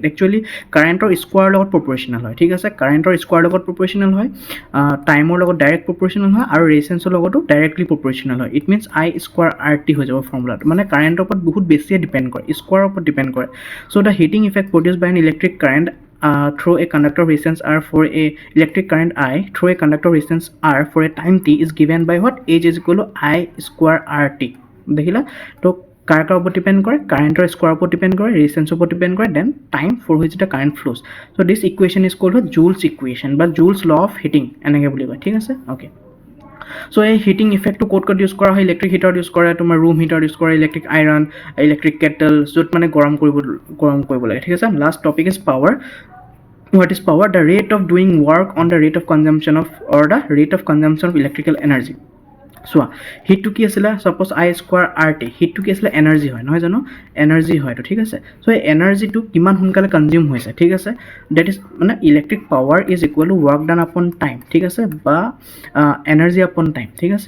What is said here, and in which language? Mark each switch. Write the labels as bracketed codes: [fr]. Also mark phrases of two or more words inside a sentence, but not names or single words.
[as] একচুৱেলি [en] current square [as] লগত প্ৰপ'ৰ্চনেল হয়, ঠিক আছে। [en] current square [as] লগত প্ৰপ'ৰ্চনেল হয়, টাইমৰ লগত [en] direct proportional [as] হয়, আৰু ৰেজিষ্টেঞ্চৰ লগতো [en] directly proportional [as] হয়। [en] it means [as] I²RT হৈ যাব ফৰ্মুলাটো, মানে কাৰেণ্টৰ ওপৰত বহুত বেছিয়ে ডিপেণ্ড কৰে, স্কোৱাৰৰ ওপৰত ডিপেণ্ড কৰে। [en] So the heating effect produce by an electric current through a conductor resistance R for a electric current I through a conductor resistance R for a time t is given by what? H is equal to I²RT। [as] দেখিলা? তো কাৰ ওপৰত ডিপেণ্ড কৰে? [en] current square [as] ওপৰত ডিপেণ্ড কৰে, ৰেজিষ্টেঞ্চৰ ওপৰত ডিপেণ্ড কৰে, [en] then time for which the current flows. So this equation is called Joule's equation বা Joule's law of heating, [as] এনেকৈ বুলি কয়, ঠিক আছে। অ'কে, চ' এই [en] heating effect [as] ক'ত ইউজ কৰা হয়? [en] electric heater [as] ইউজ কৰে, তোমাৰ [en] room heater [as] ইউজ কৰে, [en] electric iron, electric kettle, [as] য'ত মানে গৰম কৰিব লাগে, ঠিক আছে। [en] Last topic is power. What is power? The rate of doing work on the rate of consumption of, or the rate of consumption of electrical energy। [as] চোৱা, হিটটো কি আছিলে? ছাপ'জ I²RT, হিটটো কি আছিলে? এনাৰ্জি হয়, নহয় জানো? এনাৰ্জি হয় এইটো, ঠিক আছে। চ' এই এনাৰ্জিটো কিমান সোনকালে কনজিউম হৈছে, ঠিক আছে। [en] That is মানে electric power is equal to work done upon time, [as] ঠিক আছে, বা [en] energy upon time, [as] ঠিক আছে।